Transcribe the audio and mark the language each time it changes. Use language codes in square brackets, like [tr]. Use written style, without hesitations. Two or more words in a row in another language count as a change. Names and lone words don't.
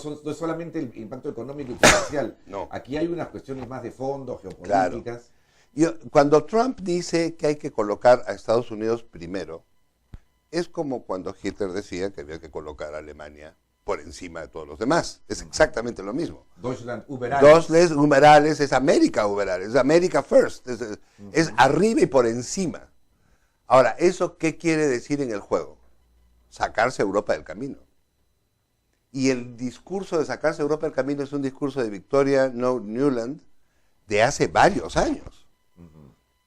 [es] No es solamente el impacto económico y comercial. No. Aquí hay unas cuestiones más de fondo, geopolíticas. Claro. Cuando Trump dice que hay que colocar a Estados Unidos primero, es como cuando Hitler decía que había que colocar a Alemania por encima de todos los demás. Es exactamente lo mismo. [de] Deutschland über alles. [es] Deutschland [de] über alles [es] es América [de] über alles, [es] es [en] America first, [es] es arriba y por encima. Ahora, ¿eso qué quiere decir en el juego? Sacarse a Europa del camino. Y el discurso de sacarse a Europa del camino es un discurso de Victoria Nuland de hace varios años.